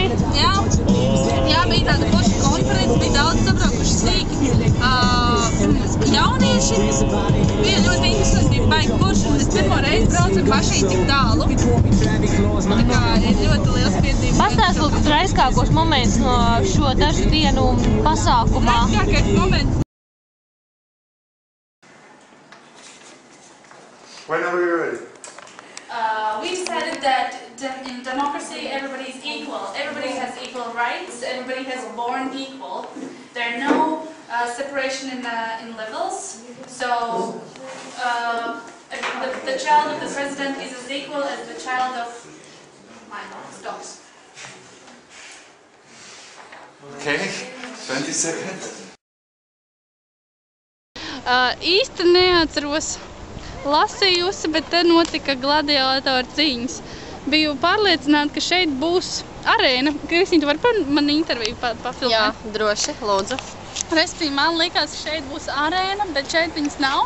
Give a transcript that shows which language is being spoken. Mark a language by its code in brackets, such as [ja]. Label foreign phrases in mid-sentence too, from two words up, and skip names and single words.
[lv] Jā, bija tāda poša konference, bija daudz sabraukuši sīki jaunieši. Bija ļoti interesanti, bija baigi poši. Es pirmo reizi braucu ar mašīnu tik tālu. Tā kā ir ļoti liels piedzīvums. Pastāst lūdzu traiskākos momentus no šo dažu dienu pasākumā. Traiskākais moments. [en] Whenever you're ready. We decided that in democracy everybody is equal. Everybody has equal rights. Everybody has born equal. There are no separation in levels. So the child of the president is as equal as the child of my dogs. Okay, 20 seconds. [lv] Īsti neatceros. Lasījusi, bet te notika gladiatoru cīņas. Biju pārliecināta, ka šeit būs arēna. Kristīna, tu vari man interviju pafilmēt? Jā, droši, lūdzu. Respektīvi, man likās, ka šeit būs arēna, bet šeit viņas nav.